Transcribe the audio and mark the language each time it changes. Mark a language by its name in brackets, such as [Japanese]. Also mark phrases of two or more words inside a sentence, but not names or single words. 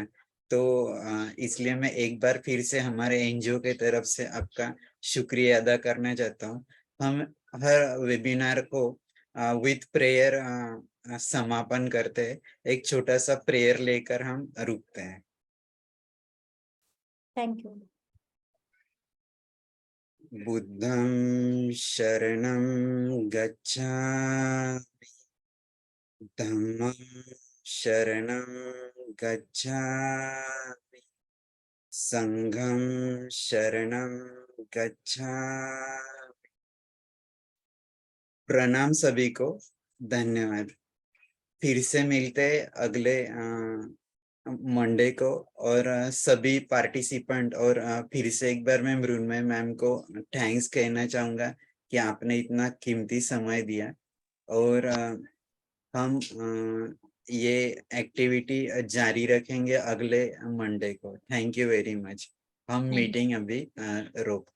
[Hindi] तो इसलिए मैं एक बार फिर से हमारे एनजीओ के तरफ से आपका शुक्रिया अदा करना चाहता हूँ। हम हर वेबिनार को [English] विथ प्रेयर [Hindi] समापन करते हैं। एक छोटा सा प्रेयर लेकर हम रुकते हैं। [English] thank you. [Pali] बुद्धं शरणं गच्छामि, धम्मं शरणं गच्छामि, संघं शरणं गच्छामि। [Hindi] प्रणाम सभी को, धन्यवाद। फिर से मिलते हैं अगले मंडे को। और सभी पार्टिसिपेंट, और फिर से एक बार मैं मृण्मय मैम को थैंक्स कहना चाहूंगा कि आपने इतना कीमती समय दिया। और हम ये एक्टिविटी जारी रखेंगे अगले मंडे को। [English] thank you very much. हम Thank you. [Hindi] मीटिंग अभी रोक